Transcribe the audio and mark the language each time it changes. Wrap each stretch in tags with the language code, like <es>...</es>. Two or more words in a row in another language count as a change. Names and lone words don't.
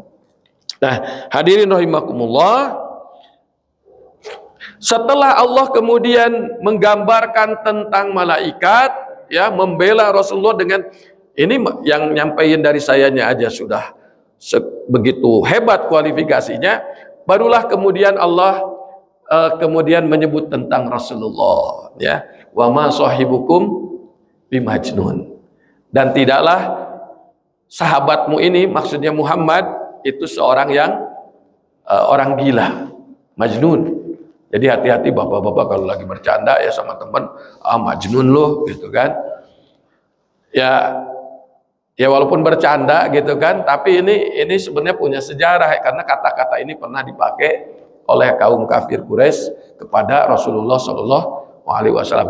<id>Nah, hadirin rahimakumullah, setelah Allah kemudian menggambarkan tentang malaikat, ya, membela Rasulullah dengan ini, yang nyampein dari sayanya aja sudah begitu hebat kualifikasinya, barulah kemudian Allah kemudian menyebut tentang Rasulullah, ya,</id> <ar>وما صاحبكم بمجنون,</ar> <id>dan tidaklah sahabatmu ini, maksudnya Muhammad, itu seorang yang orang gila, majnun. Jadi hati-hati bapak-bapak kalau lagi bercanda ya sama teman, majnun loh gitu kan. Ya, ya walaupun bercanda gitu kan, tapi ini sebenarnya punya sejarah, karena kata-kata ini pernah dipakai oleh kaum kafir Quraisy kepada Rasulullah Shallallahu Alaihi Wasallam.</id>